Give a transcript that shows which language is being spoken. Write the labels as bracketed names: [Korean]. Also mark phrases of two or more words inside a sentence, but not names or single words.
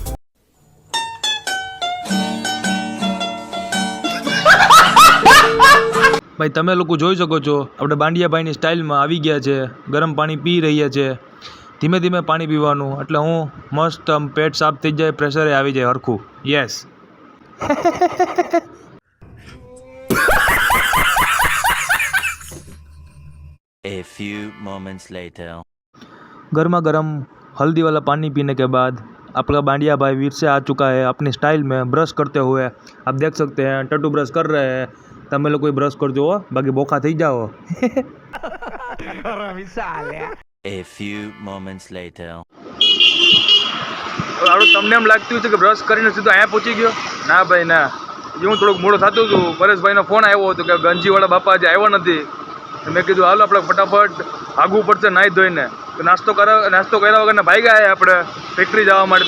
[Gujarati] ભાઈ તમે લોકો જોઈ શકો છો આપણે બાંડિયાભાઈની સ્ટાઇલમાં આવી ગયા છે. ગરમ પાણી પી રહ્યા છે. ધીમે ધીમે પાણી પીવાનું, એટલે હું મસ્ત આમ પેટ સાફ થઈ જાય, પ્રેશરે આવી જાય હરખું. યસ. [English] A few moments later. [Hindi] गर्मा गर्म हल्दी वाला पानी पीने के बाद आपका बांडिया भाई वीर से आ चुका है अपनी स्टाइल में ब्रश करते हुए. आप देख सकते हैं टट्टू ब्रश कर रहे हैं. [Gujarati] તમે લોકો બ્રશ કરજો બાકી બોખા થઈ જાઓ. [English] A few moments later. [Gujarati] હવે તમને એમ લાગતું છે કે બ્રશ કરીને સીધો અહીંયા પહોંચી ગયો? ના ભાઈ ના, હું થોડુંક મોડું થતું હતું. પરેશભાઈનો ફોન આવ્યો હતો કે ગંજીવાળા બાપા આજે આવ્યો નથી. મેં કીધું હાલો આપણે ફટાફટ આગવું પડશે નાહી ધોઈને. તો નાસ્તો કર્યા વગર ભાઈ ગયા આપણે ફેક્ટરી જવા માટે.